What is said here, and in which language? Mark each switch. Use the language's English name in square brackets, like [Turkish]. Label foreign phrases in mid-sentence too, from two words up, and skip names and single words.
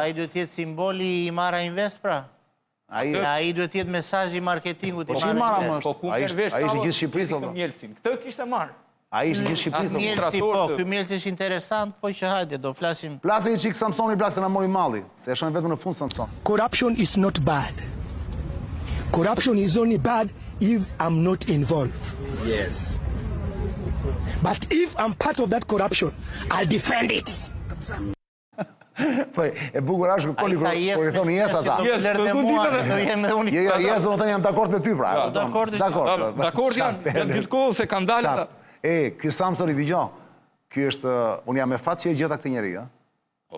[Albanian] Ai duhet të jetë simboli i Imara Invest pra. Ai duhet të jetë mesazhi i marketingut i Imara Invest. Po ku merr vesh? Ai është gjithë Shqipërisë. Këtë kishte marr. Ai është gjithë Shqipërisë. Mjelci po, ky mjelci është interesant, po që hajde do flasim. Plasë një çik Samsoni se na mori malli, se e shohim vetëm në fund Samson. [English] Corruption is not bad. Corruption is only bad if I'm not involved. Yes. But if I'm part of that corruption, I'll defend it. [Albanian] Po e bukur është kur i thoni yes ata. Yes, do të jam dakord me ty pra. Dakord janë gjithë kohën se kanë dalë ata. Ky Samsoni dëgjoj. Ky është un jam me fat që e gjeta këtë njerëz, ë?